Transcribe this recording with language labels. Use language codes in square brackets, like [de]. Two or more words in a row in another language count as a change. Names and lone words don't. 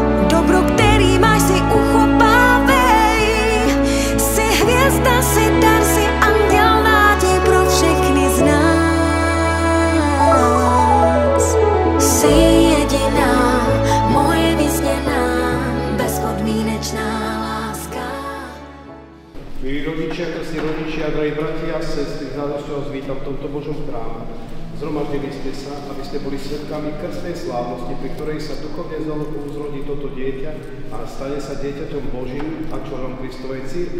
[cs] Dobro, který máš, si uchopávej. Jsi hvězda, jsi dar, jsi anděl, naděj pro všechny z nás. Jsi jediná, moje vyzněná, bezpodmínečná láska. [sk] Milí rodičia, krstní rodičia, drahí bratia a sestry, s radosťou vás vítam v tomto Božom chráme. Zhromaždili ste sa, aby ste boli svedkami krstnej slávnosti, pri ktorej sa duchovne uzrodí toto dieťa a stane sa dieťaťom Božím a členom Kristovej cirkvi.